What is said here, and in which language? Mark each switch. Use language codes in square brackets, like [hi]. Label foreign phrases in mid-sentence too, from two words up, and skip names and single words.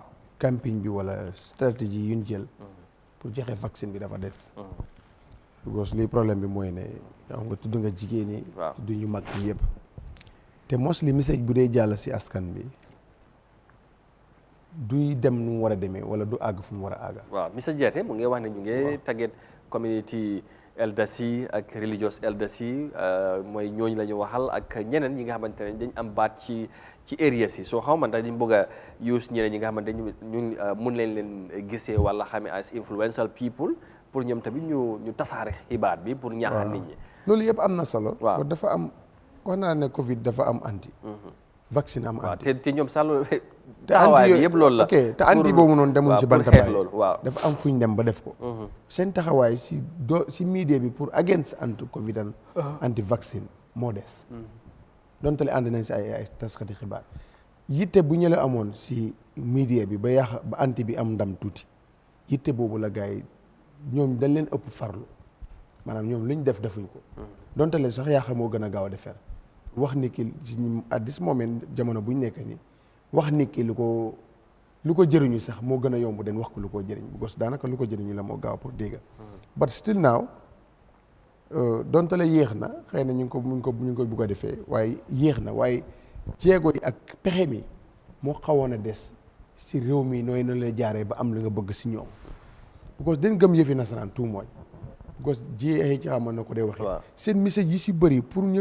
[wo] campagne bi wala stratégie yuñ jël pour joxe vaccine bi dafa des because lii problème bi mooy ne xam nga tudd nga jigéen ñi tudd ñu mag ñi yëpp te mostly message bu dee jàll si askan bi duy dem nu mu war a demee wala du àgg fu mu war a àgga. waaw monsieur Diaté mu ngi wax ne ñu ngi target [en] community elders [wo] yi ak [en] religious elders [wo] yi mooy ñooñu la ñu waxal ak ñeneen ñi nga xamante ne dañ am baat ci areas yi soo xaw ma ndax dañ bëgg a use ñeneen ñi nga xamante ne ñu mun leen gisee wala xamee [en] as influential people [wo] pour ñoom tamit ñu tasaare xibaar bi pour ñaaxal nit ñi. loolu yëpp am na solo. waaw dafa am wax naa ne Covid dafa am anti. vaccine am anti waaw te ñoom sax loolu taxawaay bi yëpp loolu la. ok te anti boobu noonu demuñ ci bantabaay waaw dafa am fuñ dem ba def ko. seen taxawaay si media bi pour [en] against anti Covid and anti vaccine [wo] moo des. donte le ànd nañ si ay taskati xibaar yitte bu ñu la amoon si media bi ba yàq ba anti bi am ndam tuuti yitte boobu la gars yi ñoom dañ leen ëpp farlu maanaam ñoom lu ñu defuñ ko. donte le sax yàq moo gën a gaaw a defar wax ni ki [en] at this moment [wo] jamono bu ñu nekk nii wax ni ki lu ko jëriñu sax moo gën a yomb den wax ko lu ko jëriñ because daanaka lu ko jëriñu la moo gaaw pour dégg. [en] but still now [wo] donte la yéex na xëy na ñu ngi ko bugg a defee waaye yéex na waaye jéego yi ak pexe mi moo xawoon a des si réew mi nooy na la jaaree ba am li nga bëgg si ñoom because dañ gëm yëfi nasaraan tout mooy because JHR mën na ko dee waxee seen message yi si bëri pour ñu